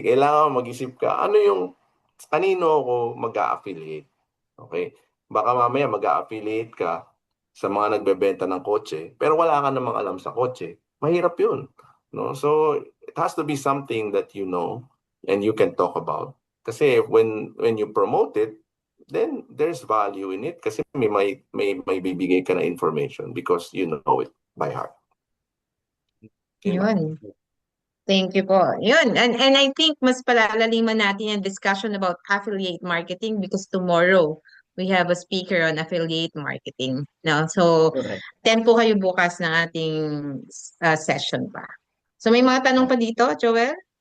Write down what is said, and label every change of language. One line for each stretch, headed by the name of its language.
Filipino: Kailangan mag-isip ka, kanino ako mag-affiliate? Okay? Baka mamaya mag-affiliate ka sa mga nagbebenta ng kotse, pero wala ka namang alam sa kotse. Mahirap yun. No?
English: So, it has to be something that you know and you can talk about. Kasi when you promote it, then there's value in it
Filipino: kasi may bibigay ka na
English: information because you know it by heart.
Filipino: Yun.
English: Thank you
Filipino: po. Yun.
English: And I think
Filipino: mas palalaliman natin yung
English: discussion about affiliate marketing because tomorrow we have a speaker on affiliate marketing. No? So, Correct.
Filipino: tempo kayo bukas ng ating session pa. So, may mga tanong pa dito, Joel?